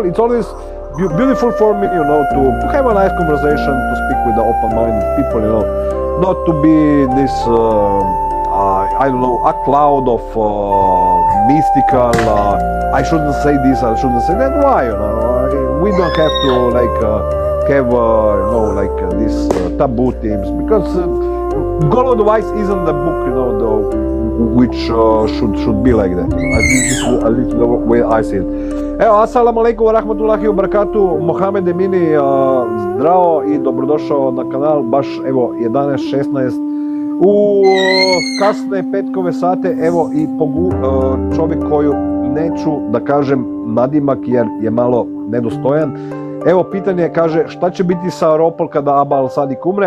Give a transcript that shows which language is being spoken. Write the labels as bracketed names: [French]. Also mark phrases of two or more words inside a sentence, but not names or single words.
[English] It's always beautiful for me, to have a nice conversation, to speak with the open-minded people, not to be this, I don't know, a cloud of mystical, I shouldn't say this, I shouldn't say that. Why, we don't have to have, these taboo themes, because God of the Wise isn't the book, which should be like that. At least the way I see it. [Bosnian] Evo, [Arabic] السلام عليكم ورحمة الله وبركاته, [Bosnian] Mohamed Emini, zdravo i dobrodošao na kanal, baš evo 11:16 u kasne petkove sate, evo i čovjek koju neću da kažem nadimak jer je malo nedostojan. Evo pitanje kaže šta će biti sa Europol kada Abba al-Sadik umre.